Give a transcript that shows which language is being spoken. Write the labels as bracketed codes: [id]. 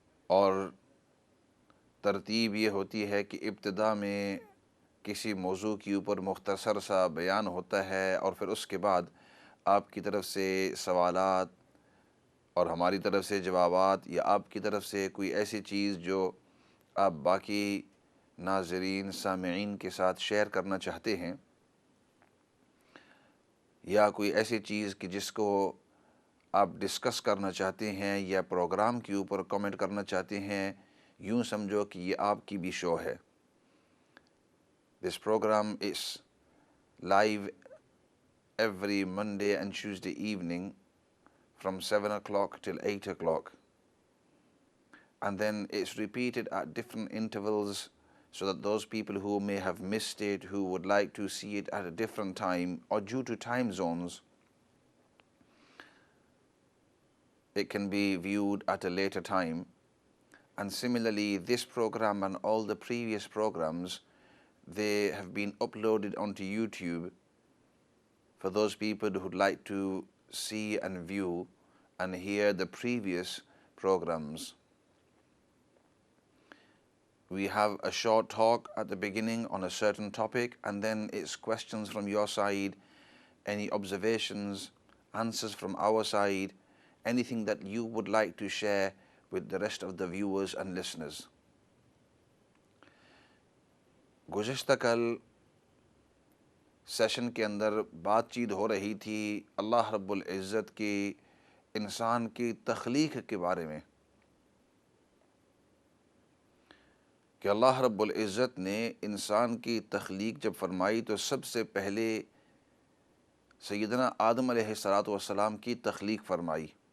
[ur] اور ترتیب یہ ہوتی ہے کہ ابتدا میں کسی موضوع کے اوپر مختصر سا بیان ہوتا ہے، اور پھر اس کے بعد آپ کی طرف سے سوالات اور ہماری طرف سے جوابات، یا آپ کی طرف سے کوئی ایسی چیز جو آپ باقی ناظرین سامعین کے ساتھ شیئر کرنا چاہتے ہیں، یا کوئی ایسی چیز کہ جس کو آپ ڈسکس کرنا چاہتے ہیں یا پروگرام کے اوپر کمنٹ کرنا چاہتے ہیں، یوں سمجھو کہ یہ آپ کی بھی شو ہے. [en] This program is live every Monday and Tuesday evening from 7 o'clock till 8 o'clock. And then it's repeated at different intervals so that those people who may have missed it, who would like to see it at a different time or due to time zones, it can be viewed at a later time. And similarly, this program and all the previous programs, they have been uploaded onto YouTube for those people who would like to see and view and hear the previous programs. We have a short talk at the beginning on a certain topic, and then it's questions from your side, any observations, answers from our side, anything that you would like to share with the rest of the viewers and listeners. [ur] گزشتہ کل session کے اندر بات چیت ہو رہی تھی اللہ رب العزت کی انسان کی تخلیق کے بارے میں، کہ اللہ رب العزت نے انسان کی تخلیق جب فرمائی تو سب سے پہلے سیدنا آدم علیہ السلام کی تخلیق فرمائی.